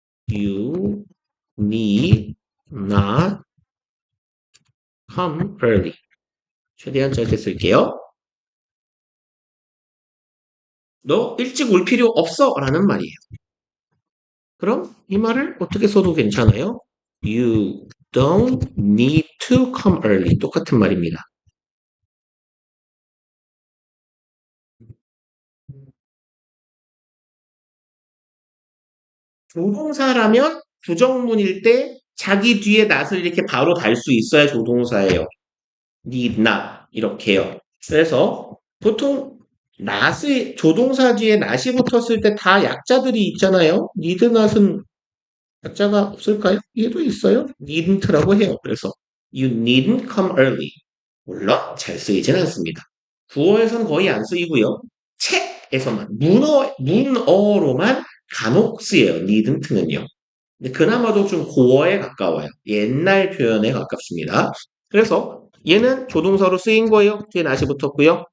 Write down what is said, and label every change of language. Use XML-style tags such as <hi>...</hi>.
<en>You need not come early.</en> <ko>최대한 짧게 쓸게요. 너 일찍 올 필요 없어 라는 말이에요. 그럼 이 말을 어떻게 써도 괜찮아요?</ko> <en>You don't need to come early.</en> <ko>똑같은 말입니다. 조동사라면 부정문일 때 자기 뒤에 not을 이렇게 바로 달 수 있어야 조동사예요. need not 이렇게요. 그래서 보통 not이 조동사 뒤에 not이 붙었을 때 다 약자들이 있잖아요. need not은 약자가 없을까요? 얘도 있어요. needn't라고 해요. 그래서</ko> <en>you needn't come early.</en> <ko>물론 잘 쓰이진 않습니다. 구어에서는 거의 안 쓰이고요. 책에서만 문어로만 간혹 쓰여요. needn't는요. 근데 그나마도 좀 고어에 가까워요. 옛날 표현에 가깝습니다. 그래서 얘는 조동사로 쓰인 거예요. 뒤에 not이 붙었고요.</ko>